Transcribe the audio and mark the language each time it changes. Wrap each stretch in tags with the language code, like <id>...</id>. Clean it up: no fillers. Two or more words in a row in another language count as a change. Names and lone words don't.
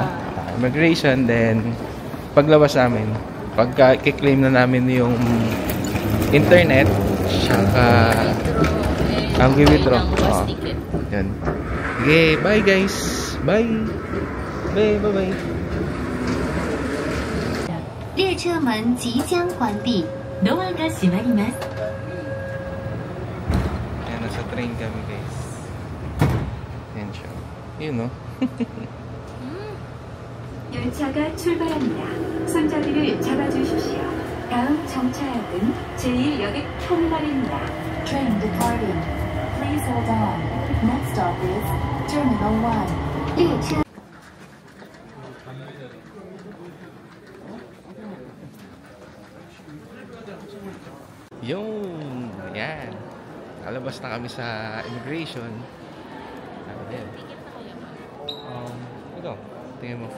<tl>Immigration, then paglabas namin, pagka i-claim na namin yung internet, saka ang withdraw.</tl> <en>Yan. Okay, bye guys! Bye! Bye!</en> <zh>列车门即将关闭，</zh> <ja>ドアが閉まります。</ja> <tl>Ayan, nasa train kami guys. Ayan siya. Yun, no?</tl> <ko>열차가 출발합니다. 손잡이를 잡아주십시오. 다음 정차역은 제1여객 터미널입니다.</ko> <en>Train departing. Please hold on. Next stop is Terminal 1.</en> <zh>列车</zh> <tl>Yung, yan. Alabas na kami sa immigration. Ayan. Ito, tingin mo.</tl>